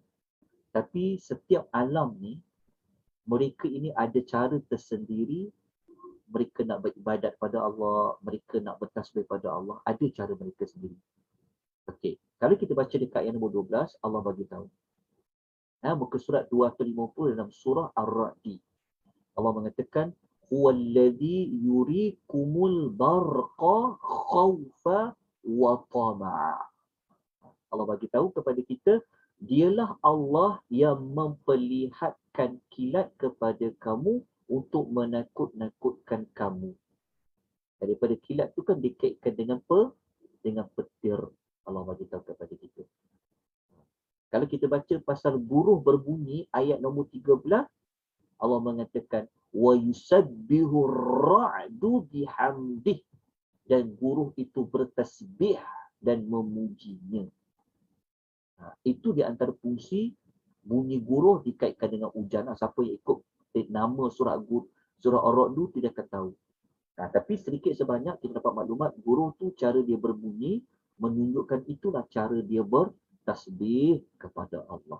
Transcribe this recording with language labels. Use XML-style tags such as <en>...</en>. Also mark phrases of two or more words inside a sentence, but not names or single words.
<ms>Tapi setiap alam ni, mereka ini ada cara tersendiri. Mereka nak beribadat pada Allah, mereka nak bertasbih pada Allah, ada cara mereka sendiri. Okey, kalau kita baca dekat ayat nombor 12, Allah bagi tahu. Muka surat 250 dalam surah Ar-Ra'd. Allah mengatakan,</ms> <ar>هُوَ الَّذِي يُرِيكُمُ الْبَرْقَ خَوْفًا وَطَمَعًا.</ar> <ms>Allah bagi tahu kepada kita, dialah Allah yang memperlihatkan kilat kepada kamu untuk menakut-nakutkan kamu. Daripada kilat tu kan dikaitkan dengan petir. Allah bagi tahu kepada kita. Kalau kita baca pasal buruh berbunyi ayat nombor 13, Allah mengatakan</ms> <ar>وَيُسَبِّحُ الرَّعْدُ بِحَمْدِهِ,</ar> <ms>dan buruh itu bertasbih dan memujinya. Itu di antara fungsi bunyi guruh dikaitkan dengan hujan. Siapa yang ikut nama surah Ar-Ra'd tidak akan tahu. Tapi sedikit sebanyak kita dapat maklumat guruh tu cara dia berbunyi menunjukkan itulah cara dia bertasbih kepada Allah.</ms>